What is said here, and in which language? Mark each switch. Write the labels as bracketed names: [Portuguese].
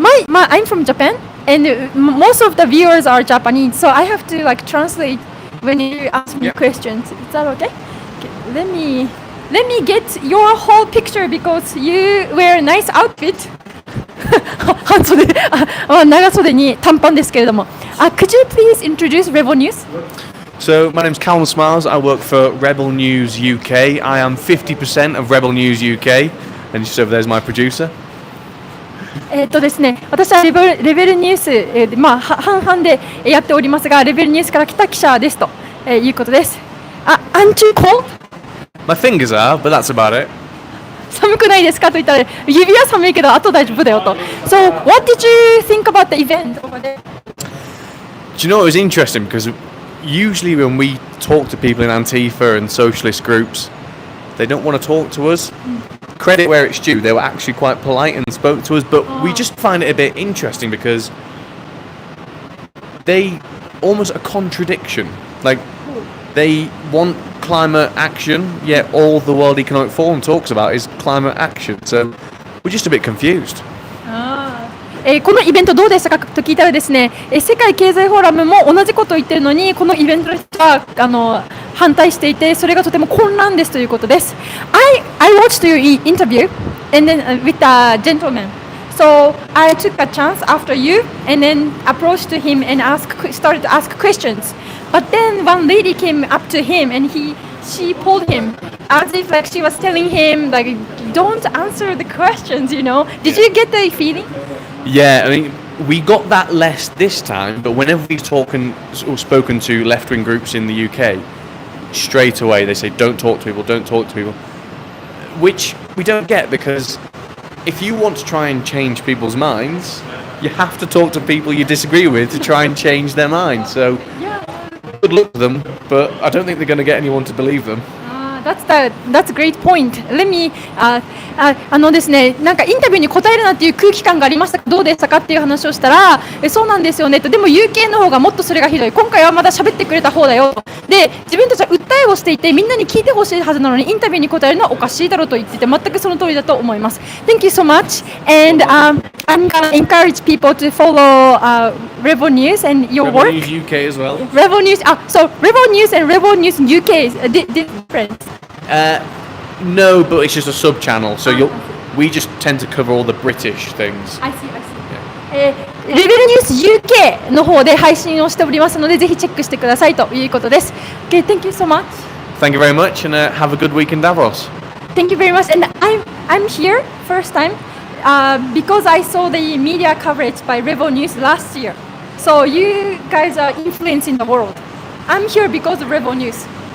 [English] I'm from Japan, and most of the viewers are Japanese, so I have to like translate when you ask me questions. Is that okay? Let me get your whole picture because you wear a nice outfit. [Japanese] 半袖、長袖に短パンですけれども。 [English] Could you please introduce Rebel News? So, my name's Callum Smiles. I work for Rebel News UK. I am 50% of Rebel News UK, and just over there's my producer. [Japanese] ですね、私はレベルニュース、半々でやっておりますが、レベルニュースから来た記者ですと、いうことです。 [English] Aren't you cold? My fingers are, but that's about it. [Japanese] 寒くないですかと言ったら、指は寒いけど、あと大丈夫だよと。 [English] So, what did you think about the event over there? Do you know, it was interesting because usually when we talk to people in Antifa and socialist groups, they don't want to talk to us. Credit where it's due, they were actually quite polite and spoke to us, but we just find it a bit interesting because they almost a contradiction. Like, they want climate action, yet all the World Economic Forum talks about is climate action. So we're just a bit confused. [Japanese] このイベントどうでしたかと聞いたらですね、世界経済フォーラムも同じことを言ってるのに、このイベントの人は反対していて、それがとても混乱ですということです。 [English] I watched your interview and then with a gentleman. So I took a chance after you and then approached him and started to ask questions. But then one lady came up to him and she pulled him as if like she was telling him like, don't answer the questions, you know. Did you get the feeling? Yeah, I mean, we got that less this time, but whenever we've spoken to left-wing groups in the UK, straight away they say, don't talk to people, which we don't get because if you want to try and change people's minds, you have to talk to people you disagree with to try and change their minds. So, good luck to them, but I don't think they're going to get anyone to believe them. That's a great point. Let me [Japanese] ですね、なんかインタビューに答えるなっていう空気感がありましたがどうでしたかっていう話をしたら、そうなんですよねと。でも UK の方がもっとそれがひどい。今回はまだ喋ってくれた方だよと。で、自分たちは訴えをしていてみんなに聞いてほしいはずなのにインタビューに答えるのはおかしいだろうと言ってて、全くその通りだと思います。 [English] Thank you so much. And I'm gonna encourage people to follow Rebel News and your work. Rebel News UK as well. Rebel News. So Rebel News and Rebel News UK is different. No, but it's just a sub-channel, so we just tend to cover all the British things. I see. [Japanese] レベルニュース UK の方で配信をしておりますので、ぜひチェックしてくださいということです。 [English] Okay, thank you so much. Thank you very much, and have a good week in Davos. Thank you very much, and I'm here first time because I saw the media coverage by Rebel News last year. So you guys are influencing the world. I'm here because of Rebel News.